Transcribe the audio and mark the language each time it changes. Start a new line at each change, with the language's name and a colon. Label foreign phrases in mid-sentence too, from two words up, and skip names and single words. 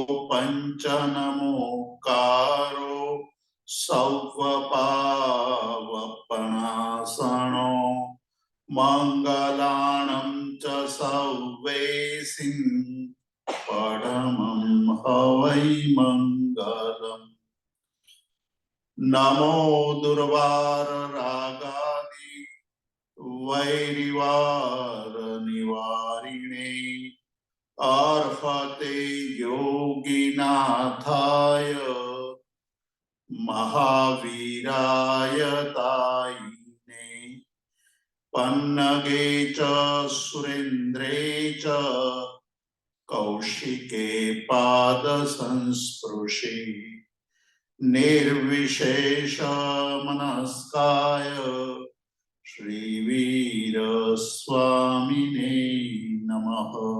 Prakrit languages: પંચનમોકારો સૌવપાવપણાસણો મંગલાણં ચ સૌવેસિં પરમં હવૈ મંગલમ.
Sanskrit: નમો દુર્વાર રાગાદિ વૈરિવાર નિવારિણે अर्हते योगिनाथाय महावीराय तायिने पन्नगे च सुरेन्द्रे च कौशिके पाद संस्पृशे निर्विशेष मनस्काय श्रीवीर स्वामिने नमः.